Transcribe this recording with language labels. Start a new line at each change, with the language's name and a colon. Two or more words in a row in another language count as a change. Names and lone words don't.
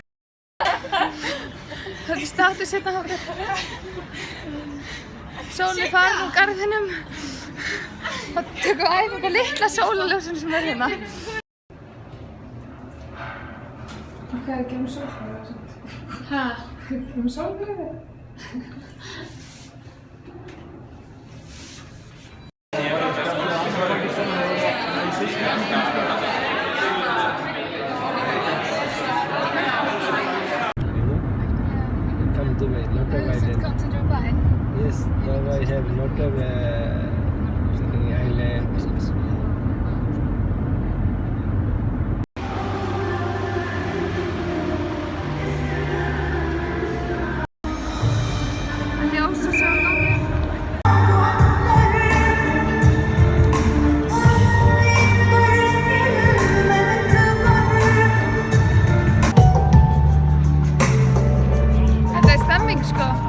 Icelandic: Þetta er status hérna hjá okkur. Sólin er farin úr garðinum. Það tökum við æfingu litla sólarljósin sem er hérna. Hvað er ekki sólflögu? Hæ? Sólflögu?
English: Come to me, not a island. Come to Dubai. Yes, Dubai have lot of island.
Icelandic: Ljós og sjóngangi. Þetta er stemming sko.